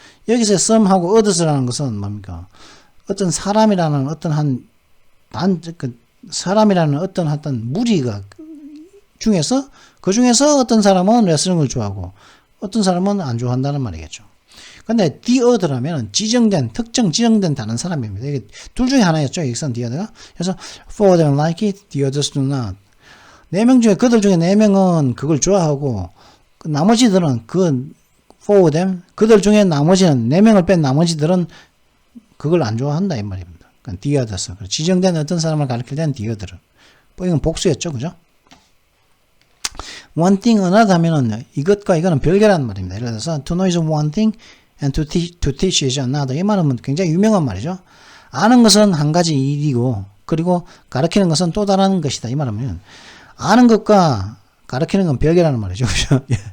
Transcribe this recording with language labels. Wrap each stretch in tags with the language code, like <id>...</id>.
<ko>여기서 some하고 others라는 것은 뭡니까? 어떤 사람이라는 어떤 사람이라는 어떤 무리가 중에서 그 중에서 어떤 사람은 레슬링을 좋아하고 어떤 사람은 안 좋아한다는 말이겠죠. 근데 the other라면 지정된 다른 사람입니다. 이게 둘 중에 하나였죠. 여기서는 the other가. 그래서</ko> <en>four of them like it, the others do not.</en> <ko>4명 중에 그들 중에 4명은 그걸 좋아하고 나머지들은</ko> <en>four of them</en> <ko>그들 중에 나머지는 4명을 뺀 나머지들은 그걸 안 좋아한다 이 말입니다. 그러니까 the others. 지정된 어떤 사람을 가리킬 때는 the other. 이건 복수였죠. 그죠?</ko> <en>one thing another</en> <ko>하면은 이것과 이거는 별개라는 말입니다. 예를 들어서</ko> <en>to know is one thing and to teach is another.</en> <ko>이 말은 굉장히 유명한 말이죠. 아는 것은 한 가지 일이고 그리고 가르치는 것은 또 다른 것이다. 이 말하면 아는 것과 가르치는 건 별개라는 말이죠. 그죠?</ko>